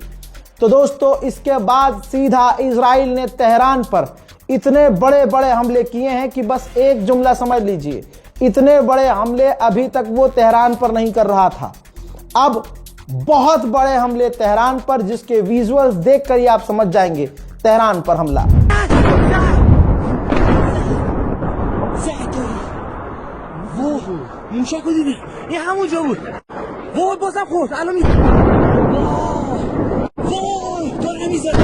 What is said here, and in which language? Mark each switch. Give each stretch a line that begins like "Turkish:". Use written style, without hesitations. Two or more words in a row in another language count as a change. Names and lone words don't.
Hindi: तो दोस्तों, इसके बाद सीधा इजराइल ने तेहरान पर इतने बड़े बड़े हमले किए हैं कि बस एक जुमला समझ लीजिए, इतने बड़े हमले अभी तक वो तेहरान पर नहीं कर रहा था। अब बहुत बड़े हमले तेहरान पर, जिसके विजुअल्स देखकर ही आप समझ जाएंगे तेहरान पर हमला।
Persian: موشک رو دیدی؟ این همونجا بود. وای بازم خورد. الان می وای داره میزنه.